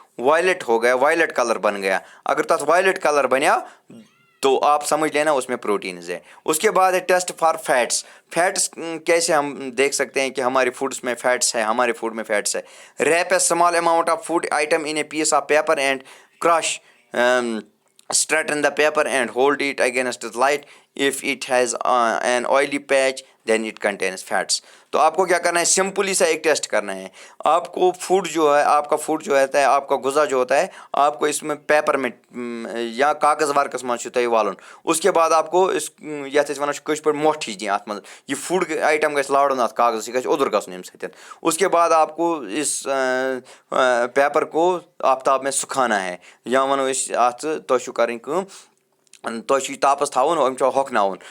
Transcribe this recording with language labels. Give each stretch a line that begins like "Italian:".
Urdu: Violet ہو گیا, violet colour بن گیا, اگر تک وائلٹ کلر بنیا تو آپ سمجھ لینا اس میں پروٹینز ہے. اس کے بعد ہے ٹیسٹ فار فیٹس. فیٹس کیسے ہم دیکھ سکتے ہیں کہ ہمارے فوڈس میں فیٹس ہے, ہمارے فوڈ میں فیٹس ہے.
English: Wrap a small amount of food item in a piece of paper and crush straighten the paper and hold it against the light. If it has an oily patch then it contains fats.
Urdu: تو آپ کو کیا کرنا ہے, simply سا ایک test کرنا ہے. آپ کو فوڈ جو ہے, آپ کا فوڈ جو ہوتا ہے, آپ کا غذا جو ہوتا ہے, آپ کو اس میں پیپر میں یا کاغذ
Kashmiri: وارکس منٛز چھُ تۄہہِ والُن.
Urdu: اس کے بعد آپ کو اس
Kashmiri: یَتھ أسۍ وَنان چھِ کٲشِر پٲٹھۍ مۄٹھ ہِش دِنۍ اَتھ منٛز. یہِ فوڈ آیٹم گژھِ لارُن اَتھ کاغذس, یہِ گژھِ اوٚدُر گژھُن اَمہِ سۭتۍ.
Urdu: اس کے بعد آپ کو اس پیپر کو آفتاب میں سکھانا ہے,
Kashmiri: یا وَنو أسۍ اَتھ تۄہہِ چھُو کَرٕنۍ کٲم, تۄہہِ چھُ یہِ تاپس تھاوُن, أمۍ چھُ ہۄکھناوُن.